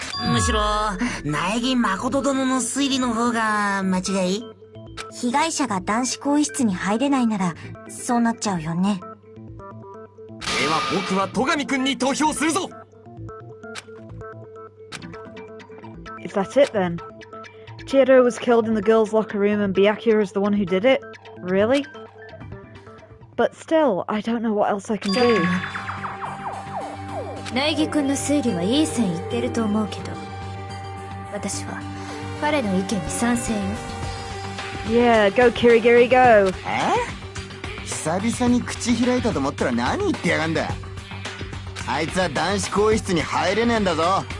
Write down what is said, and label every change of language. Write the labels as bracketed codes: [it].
[ja] むしろ苗木誠殿の推理の方が間違い。被害者が男子更衣室に入れないなら、そうなっちゃうよね。では僕は戸上くんに投票するぞ。 [en] Is that it then? Chihiro was killed in the girls' locker room and Byakuya is the one who did it? Really? But still, I don't know what else I can do. [ja] 苗木くんの推理はいい線いってると思うけど、私は彼の意見に賛成よ。 [en] Yeah, go Kirigiri go! [ja] 久々に口開いたと思ったら何言ってやがんだ。あいつは男子更衣室に入れねえんだぞ。